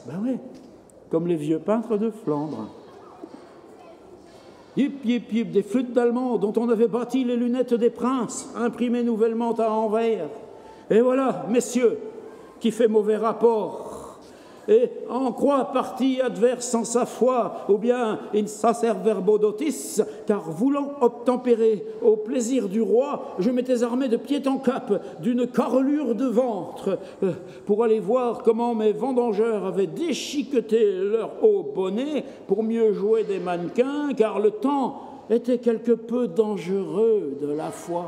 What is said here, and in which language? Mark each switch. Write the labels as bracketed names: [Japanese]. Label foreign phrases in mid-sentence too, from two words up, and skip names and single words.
[French] Ben ouais, comme les vieux peintres de Flandre. Yip, yip, yip, des flûtes d'Allemands dont on avait bâti les lunettes des princes, imprimées nouvellement à Anvers. Et voilà, messieurs, qui fait mauvais rapport, et en croit partie adverse en sa foi, ou bien [Latin] in sacer verbo dotis, [French] car voulant obtempérer au plaisir du roi, je m'étais armé de pied en cap d'une carrelure de ventre, pour aller voir comment mes vendangeurs avaient déchiqueté leur haut bonnet pour mieux jouer des mannequins, car le temps était quelque peu dangereux de la foire.